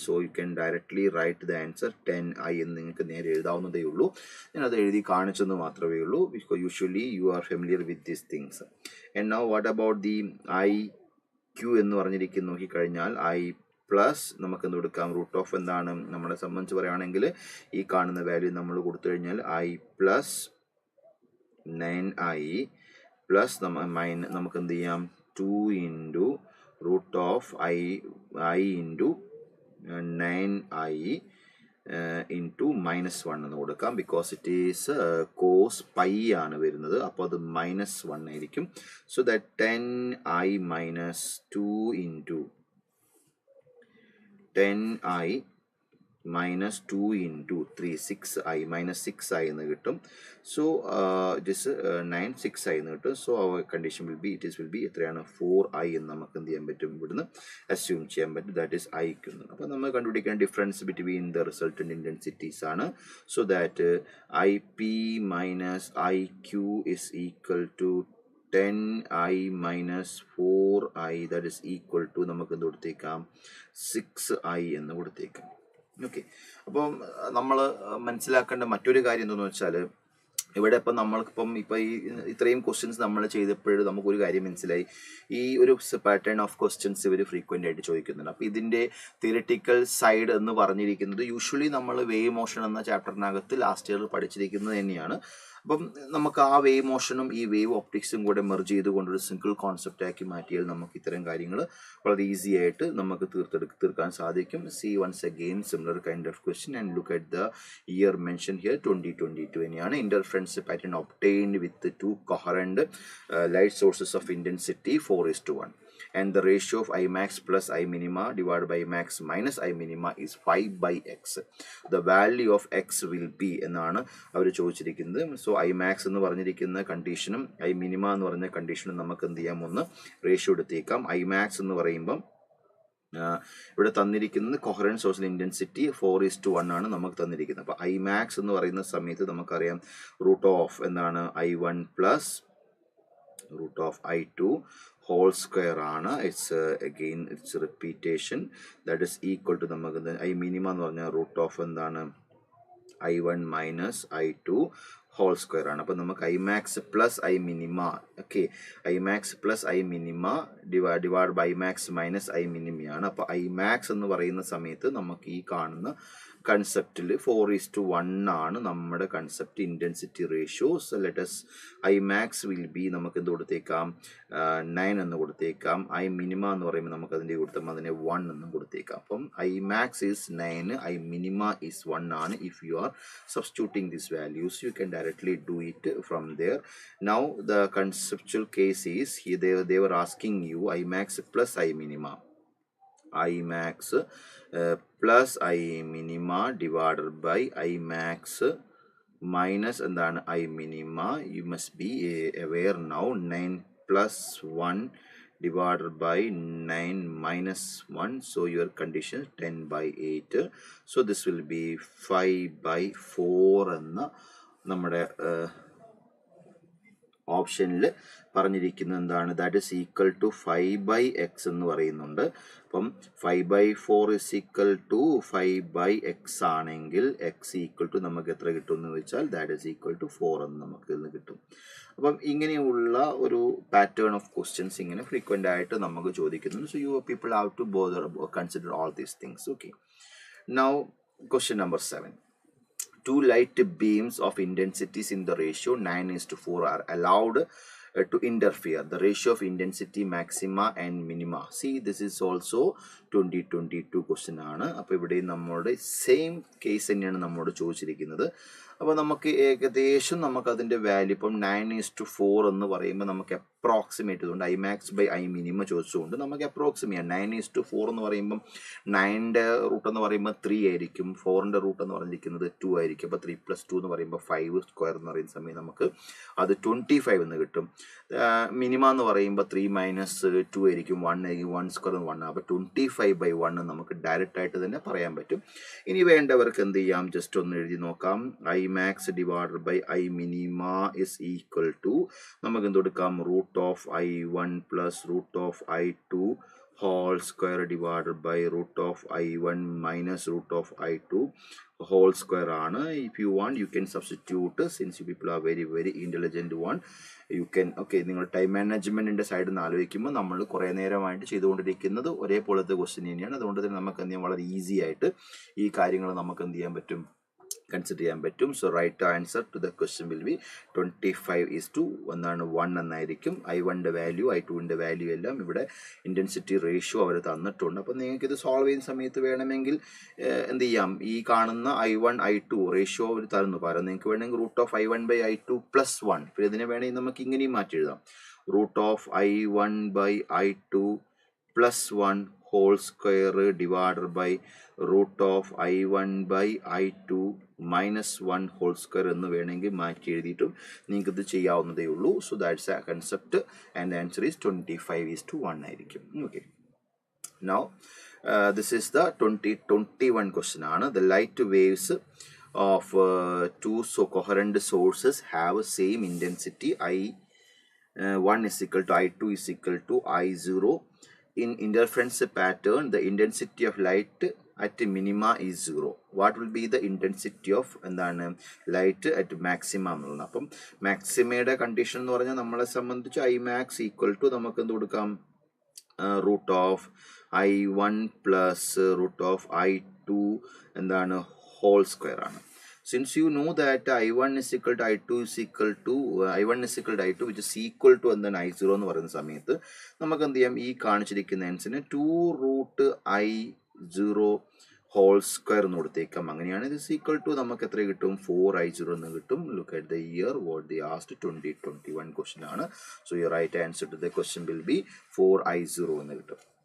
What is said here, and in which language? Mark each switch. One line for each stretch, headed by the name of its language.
English: So you can directly write the answer 10I
Malayalam: എന്ന് നിങ്ങൾക്ക് നേരെ എഴുതാവുന്നതേ ഉള്ളൂ. ഞാൻ അത് എഴുതി കാണിച്ചെന്ന് മാത്രമേ ഉള്ളൂ,
English: because usually you are familiar with these things.
Malayalam: And now what about the IQ എന്ന് പറഞ്ഞിരിക്കുന്നു നോക്കിക്കഴിഞ്ഞാൽ I പ്ലസ് നമുക്ക് എന്ത് കൊടുക്കാം റൂട്ട് ഓഫ് എന്താണ് നമ്മളെ സംബന്ധിച്ച് പറയുകയാണെങ്കിൽ ഈ കാണുന്ന വാല്യൂ നമ്മൾ കൊടുത്തു കഴിഞ്ഞാൽ I പ്ലസ് 9I പ്ലസ് നമുക്ക് എന്ത് ചെയ്യാം 2 into root of I into 9I into -1 എന്ന് കൊടുക്കാം.
English: because it is cos pi
Malayalam: ആണ് വരുന്നത്, അപ്പോൾ അത് -1 ആയിരിക്കും.
English: So that 10I minus 2 into 10I minus 2 into 3 6I minus 6I എന്ന് കിട്ടും. So it is 9 6I എന്ന് കിട്ടും.
Malayalam: So our condition will be എത്രയാണ് 4I എന്ന് നമുക്ക് എന്ത് ചെയ്യാൻ പറ്റും ഇവിടുന്ന് അസ്യൂം ചെയ്യാൻ പറ്റും. ദാറ്റ് ഈസ് ഐക്ക്.
English: അപ്പോൾ നമ്മൾ കണ്ടുപിടിക്കാൻ difference between the resultant intensities ആണ്. So that IP minus IQ is equal to
Malayalam: 10I minus 4I that is equal to നമുക്ക് എന്ത് കൊടുത്തേക്കാം 6I എന്ന് കൊടുത്തേക്കാം. ഓക്കെ, അപ്പം നമ്മൾ മനസ്സിലാക്കേണ്ട മറ്റൊരു കാര്യം എന്താണെന്ന് വെച്ചാൽ ഇവിടെ ഇപ്പം നമ്മൾക്കിപ്പം ഈ ഇത്രയും ക്വസ്റ്റ്യൻസ് നമ്മൾ ചെയ്തപ്പോഴും നമുക്കൊരു കാര്യം മനസ്സിലായി. ഈ ഒരു പാറ്റേൺ ഓഫ് ക്വസ്റ്റ്യൻസ് ഇവർ ഫ്രീക്വൻ്റ് ആയിട്ട് ചോദിക്കുന്നുണ്ട്. അപ്പോൾ ഇതിൻ്റെ തിയറിറ്റിക്കൽ സൈഡ് എന്ന് പറഞ്ഞിരിക്കുന്നത് യൂഷ്വലി നമ്മൾ വേവ് മോഷൻ എന്ന ചാപ്റ്ററിനകത്ത് ലാസ്റ്റ് ഇയറിൽ പഠിച്ചിരിക്കുന്നത് തന്നെയാണ്. അപ്പം നമുക്ക് ആ വേവ് മോഷനും ഈ വേവ് ഒപ്റ്റിക്സും കൂടെ മെർജ് ചെയ്തുകൊണ്ടൊരു സിംഗിൾ കോൺസെപ്റ്റ് ആക്കി മാറ്റിയാൽ നമുക്ക് ഇത്തരം കാര്യങ്ങൾ വളരെ ഈസി ആയിട്ട് നമുക്ക് തീർക്കാൻ സാധിക്കും.
English: See once again similar kind of question and look at the year mention here 2022 തന്നെയാണ്.
Malayalam: Interference pattern obtained with
English: 2 coherent light sources of intensity 4:1 and the ratio of I max plus I minima divided by I max minus I minima is 5/x. The value of x will be
Malayalam: എന്നാണ് അവർ ചോദിച്ചിരിക്കുന്നത്. So I max എന്ന് പറഞ്ഞിരിക്കുന്ന കണ്ടീഷനും I minima എന്ന് പറഞ്ഞ കണ്ടീഷനും നമുക്ക് എന്ത് ചെയ്യാം, ഒന്ന് റേഷ്യോ എടുത്തേക്കാം. I max എന്ന് പറയുമ്പം ഇവിടെ തന്നിരിക്കുന്നത് കൊഹറൻറ്റ് സോഴ്സിൽ ഇൻറ്റൻസിറ്റി 4:1 ആണ് നമുക്ക് തന്നിരിക്കുന്നത്. അപ്പോൾ I max എന്ന് പറയുന്ന സമയത്ത് നമുക്കറിയാം റൂട്ട് ഓഫ് എന്താണ് I1 plus root of I2 whole square ആണ്.
English: it's again it's repetition that is equal to
Malayalam: നമുക്ക് I minima എന്ന് പറഞ്ഞാൽ റൂട്ട് ഓഫ് എന്താണ് I1 minus I2 whole square ആണ്. അപ്പോൾ നമുക്ക് I max plus I minima, okay, I max plus I minima divide by I max minus I minima. അപ്പോൾ I max എന്ന് പറയുന്ന സമയത്ത് നമുക്ക് ഈ കാണുന്ന കൺസെപ്റ്റിൽ 4:1 ആണ് നമ്മുടെ concept intensity ratio. So let's I max will be നമുക്ക് എന്ത് കൊടുത്തേക്കാം, 9 എന്ന് കൊടുത്തേക്കാം. I minima എന്ന് പറയുമ്പോൾ നമുക്ക് അതിൻ്റെ കൊടുത്താൽ അതിനെ 1 എന്ന് കൊടുത്തേക്കാം.
English: അപ്പം I max is 9, I minima is 1 ആണ്. If you are substituting this values you can directly do it from there. Now the conceptual case is they were asking you I max plus I minima. I max plus I minima divided by I max minus എന്താണ് I minima. You must be aware now 9 plus 1 divided by 9 minus 1. So your condition 10/8. So this will be 5/4
Malayalam: എന്ന നമ്മുടെ ഓപ്ഷനിൽ പറഞ്ഞിരിക്കുന്നത് എന്താണ്, that is equal to 5/x എന്ന് പറയുന്നുണ്ട്. അപ്പം 5/4 is equal to 5/x ആണെങ്കിൽ x ഈക്വൽ ടു നമുക്ക് എത്ര കിട്ടും എന്ന് വെച്ചാൽ ദാറ്റ് ഇസ് ഈക്വൽ ടു 4 എന്ന് നമുക്ക് ഇന്ന് കിട്ടും. അപ്പം ഇങ്ങനെയുള്ള ഒരു പാറ്റേൺ ഓഫ് ക്വസ്റ്റ്യൻസ് ഇങ്ങനെ ഫ്രീക്വൻ്റ് ആയിട്ട് നമുക്ക് ചോദിക്കുന്നുണ്ട്.
English: So you people have to bother consider all these things. Okay, now question number 7. Two light beams of intensities in the ratio 9:4 are allowed to interfere. The ratio of intensity maxima and minima. See, this is also 2022 question ആണ്.
Malayalam: അപ്പോൾ ഇവിടെ നമ്മുടെ same case തന്നെയാണ് നമ്മോട് ചോദിച്ചിരിക്കുന്നത്. അപ്പോൾ നമുക്ക് ഏകദേശം നമുക്കതിൻ്റെ വാല്യൂ ഇപ്പം 9:4 എന്ന് പറയുമ്പോൾ നമുക്ക് അപ്രോക്സിമേറ്റ് ചെയ്തുകൊണ്ട് I max by I minima ചോദിച്ചുകൊണ്ട് നമുക്ക് അപ്രോക്സിമേറ്റ് 9:4 എന്ന് പറയുമ്പം 9ൻ്റെ റൂട്ട് എന്ന് പറയുമ്പോൾ 3 ആയിരിക്കും, 4ൻ്റെ റൂട്ട് എന്ന് പറഞ്ഞിരിക്കുന്നത് 2 ആയിരിക്കും. അപ്പോൾ 3 + 2 എന്ന് പറയുമ്പോൾ 5 സ്ക്വയർ എന്ന് പറയുന്ന സമയം നമുക്ക് അത് 25 എന്ന് കിട്ടും. മിനിമ എന്ന് പറയുമ്പോൾ 3 - 2 ആയിരിക്കും, 1 ആയിരിക്കും, 1 സ്ക്വയർ 1. അപ്പോൾ 25/1 നമുക്ക് ഡയറക്റ്റ് ആയിട്ട് തന്നെ പറയാൻ പറ്റും. ഇനി വേണ്ടവർക്ക് എന്ത് ചെയ്യാം, ജസ്റ്റ് ഒന്ന് എഴുതി നോക്കാം.
English: I max divided by I minima is equal to നമുക്ക് എന്ത് കൊടുക്കാം, root of I1 plus root of I2 whole square divided by root of I1 minus root of I2 whole square ആണ്. If you want you can substitute, since you people are very intelligent one, you can, okay,
Malayalam: നിങ്ങൾ time മാനേജ്മെൻറ്റിൻ്റെ സൈഡിൽ നിന്ന് ആലോചിക്കുമ്പോൾ നമ്മൾ കുറേ നേരമായിട്ട് ചെയ്തുകൊണ്ടിരിക്കുന്നത് ഒരേപോലത്തെ ക്വസ്റ്റ്യൻ തന്നെയാണ്. അതുകൊണ്ട് തന്നെ നമുക്ക് എന്ത് ചെയ്യാം, വളരെ ഈസി ആയിട്ട് ഈ കാര്യങ്ങൾ നമുക്ക് എന്ത് ചെയ്യാൻ പറ്റും, കൺസിഡർ ചെയ്യാൻ പറ്റും.
English: So right answer to the question will be 25:1 എന്നായിരിക്കും.
Malayalam: I1ൻ്റെ വാല്യൂ I2ൻ്റെ വാല്യൂ എല്ലാം ഇവിടെ ഇൻറ്റൻസിറ്റി റേഷ്യോ അവർ തന്നിട്ടുണ്ട്. അപ്പോൾ നിങ്ങൾക്ക് ഇത് സോൾവ് ചെയ്യുന്ന സമയത്ത് വേണമെങ്കിൽ എന്ത് ചെയ്യാം, ഈ കാണുന്ന I1 I2 റേഷ്യോ അവർ തരുന്നു. പകരം നിങ്ങൾക്ക് വേണമെങ്കിൽ
English: root of I1 by I2 plus 1,
Malayalam: പിന്നെ ഇതിനെ വേണമെങ്കിൽ നമുക്ക് ഇങ്ങനെയും മാറ്റി എഴുതാം.
English: root of I1 by I2 plus 1 whole square divided by root of I1 by I2 minus 1 whole square
Malayalam: എന്ന് വേണമെങ്കിൽ മാറ്റി എഴുതിയിട്ടും നിങ്ങൾക്ക് ഇത് ചെയ്യാവുന്നതേ ഉള്ളൂ.
English: So that's a concept and answer is 25:1 ആയിരിക്കും. Okay, now this is the 2021 question ആണ്. The light waves of two coherent sources have same intensity. I1 is equal to I2 is equal to I0. In interference pattern, the intensity of light at minima is 0. What will be the intensity of light at maximum?
Malayalam: അപ്പം മാക്സിമയുടെ condition എന്ന് പറഞ്ഞാൽ നമ്മളെ സംബന്ധിച്ച് I max equal to നമുക്ക് എന്ത് കൊടുക്കാം, root of I1 plus root of I2 whole square ആണ്.
English: Since you know that I1 is equal to I2 is equal to I1 is equal to I2 which is equal to I0
Malayalam: എന്ന് പറയുന്ന സമയത്ത് നമുക്ക് എന്ത് ചെയ്യാം, ഈ കാണിച്ചിരിക്കുന്ന ആൻസറിന് 2 root I0 whole square എന്ന് കൊടുത്തേക്കാം. അങ്ങനെയാണ് ഇത് ഈക്വൽ ടു നമുക്ക് എത്ര കിട്ടും, 4I0 എന്ന് കിട്ടും.
English: Look at the year what the asked 2021 question ആണ്. So your right answer to the question will be 4I0 എന്ന് കിട്ടും.